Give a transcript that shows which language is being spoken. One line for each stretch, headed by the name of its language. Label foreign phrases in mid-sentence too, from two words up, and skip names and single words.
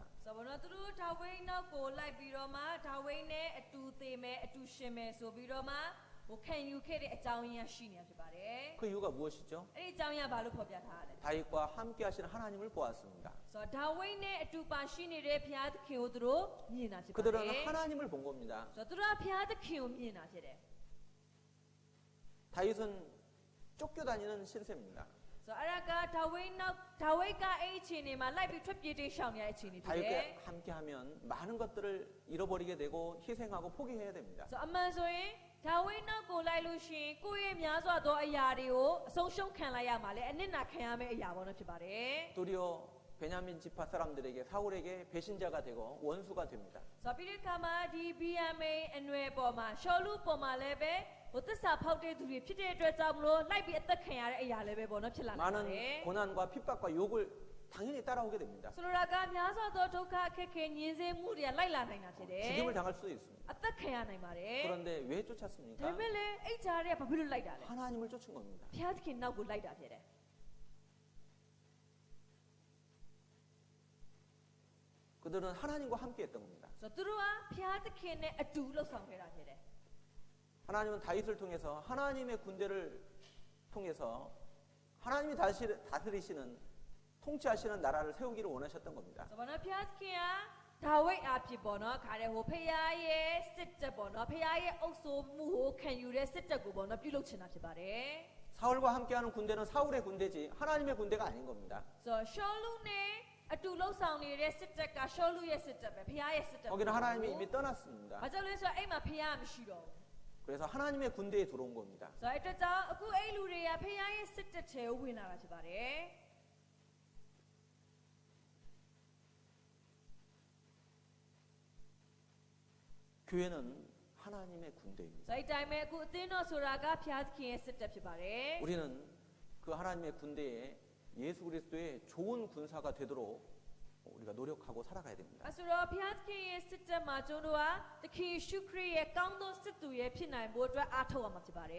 Burmese: ဆိုတော့သူတို့ဒါဝိဒ်နောက်ကိုလိုက်ပြီးတော့မှဒါဝိဒ်နဲ့အတူသေမယ်အတူရှင်မယ်ဆိုပြီးတော့မှဟိုခံယူခဲ့တဲ့အကြောင်းရင်းရှိနေတာဖြစ်ပါတယ်
Korean: 그 이유가 무엇이죠?
Burmese: အဲ့ဒီအကြောင်းရင်းဘာလို့ဖော်ပြထားရလဲ
Korean: 다윗과 함께 하시는 하나님을 보았습니다.
Burmese: ဆိုတော့ဒါဝိဒ်နဲ့အတူပါရှိနေတဲ့ဘုရားသခင်ကိုသူတို့မြင်တာဖြစ်ပါတယ်
Korean: 그들은 하나님을 본 겁니다.
Burmese: ဆိုတော့သူတို့ကဘုရားသခင်ကိုမြင်တာဖြစ်တယ်
Korean: 다윗은 쫓겨다니는 신세입니다.
Burmese: ဆိုတော့အဲ့ဒါကဒါဝိဒ်နောက်ဒါဝိဒ်ကအဲ့ဒီအချိန်တွေမှာလိုက်ပြီးထွက်ပြေးတိတ်ရှောင်နေတဲ့အချိန်တွေဖြစ်တယ်
Korean: 다윗과 함께하면 많은 것들을 잃어버리게 되고 희생하고 포기해야 됩니다.
Burmese: ဆိုတော့အမှန်ဆိုရင်ဒါဝိဒ်နောက်ကိုလိုက်လို့ရှိရင်ကိုယ့်ရဲ့များစွာသောအရာတွေကိုအဆုံးရှုံးခံလိုက်ရမှာလေအနစ်နာခံရမယ့်အရာပေါ့နော်ဖြစ်ပါတယ်
Korean: 도리어 베냐민 지파 사람들에게 사울에게 배신자가 되고 원수가 됩니다.
Burmese: ဆိုတော့ပြီးတဲ့အခါမှာဒီ BMA အနွယ်ပေါ်မှာရှောလူပေါ်မှာလည်းပဲဟိုသစ္စာဖောက်တဲ့သူတွေဖြစ်တဲ့အတွက်ကြောင့်မလို့လိုက်ပြီးအသက်ခံရတဲ့အရာလည်းပဲပေါ့နော်ဖြစ်လာနိုင်ပါတယ်
Korean: 많은 고난과 핍박과 욕을 당연히 따라오게 됩니다.
Burmese: ဆိုလိုတာကများစွာသောဒုက္ခအခက်ခဲညှင်းဆဲမှုတွေကလိုက်လာနိုင်တာဖြစ်တယ်
Korean: 죽임을 당할 수도 있습니다.
Burmese: အသက်ခံရနိုင်ပါတယ်
Korean: 그런데 왜
Burmese: ဒါ
Korean: 쫓았습니까?
Burmese: ပေမဲ့လည်းအဲ့ကြားတွေကဘာဖြစ်လို့လိုက်တာလဲ
Korean: 하나님을 쫓은 겁니다.
Burmese: ဘုရားသခင်နောက်ကိုလိုက်တာဖြစ်တယ်
Korean: 그들은 하나님과 함께 했던 겁니다.
Burmese: ဆိုတော့သူတို့ကဘုရားသခင်နဲ့အတူလှုပ်ဆောင်ခဲ့တာဖြစ်တယ်
Korean: 하나님은 다윗을 통해서 하나님의 군대를 통해서 하나님이 다스리시는 통치하시는 나라를 세우기를 원하셨던 겁니다.
Burmese: ဆိုတော့ဘုရားသခင်ကဒါဝိဒ်အဖြစ်ပေါ့နော်ခါတဲ့ဟိုဖခင်ရဲ့စစ်တပ်ပေါ့နော်ဖခင်ရဲ့အုပ်စိုးမှုကိုခံယူတဲ့စစ်တပ်ကိုပေါ့နော်ပြုလုပ်ချင်တာဖြစ်ပါတယ်
Korean: 사울과 함께하는 군대는 사울의 군대지 하나님의 군대가 아닌 겁니다.
Burmese: ဆိုတော့ရှောလူနဲ့အတူလှုပ်ဆောင်နေတဲ့စစ်တပ်ကရှောလူရဲ့စစ်တပ်ပဲဖခင်ရဲ့စစ်တပ်
Korean: 거기는 하나님이 이미 떠났습니다.
Burmese: ဘာကြောင့်လဲဆိုတော့အဲ့မှာဖခင်မရှိတော့ဘူး
Korean: 그래서 하나님의 군대에 들어온 겁니다.
Burmese: ဆိုတော့အဲ့အတွက်ကြောင့်အခုအဲ့လူတွေကဖခင်ရဲ့စစ်တပ်ထဲကိုဝင်လာတာဖြစ်ပါတယ်
Korean: 교회는 하나님의 군대입니다.
Burmese: ဆိုတော့အဲ့တိုင်းပဲအခုအသင်းတော်ဆိုတာကဖခင်သခင်ရဲ့စစ်တပ်ဖြစ်ပါတယ်
Korean: 우리는 그 하나님의 군대에 예수 그리스도의 좋은 군사가 되도록 우리가 노력하고 살아가야 됩니다.
Burmese: အဲ့ဆိုတော့ဖခင်သခင်ရဲ့စစ်တပ်မှာကျွန်တော်တို့ကသခင်ယေရှုခရစ်ရဲ့ကောင်းသောစစ်သူရဲ့ဖြစ်နိုင်ဖို့အတွက်အားထုတ်ရမှာဖြစ်ပါတယ်